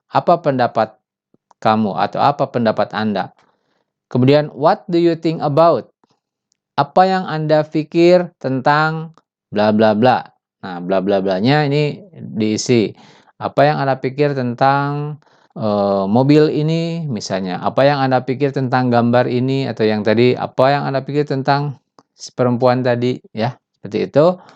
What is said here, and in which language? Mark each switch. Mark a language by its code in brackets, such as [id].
[id] Apa pendapat kamu atau apa pendapat Anda? Kemudian [en] what do you think about? [id] Apa yang Anda pikir tentang bla bla bla. Nah, bla bla blanya ini diisi. Apa yang Anda pikir tentang mobil ini misalnya, apa yang Anda pikir tentang gambar ini, atau yang tadi, apa yang Anda pikir tentang si perempuan tadi, ya, seperti itu.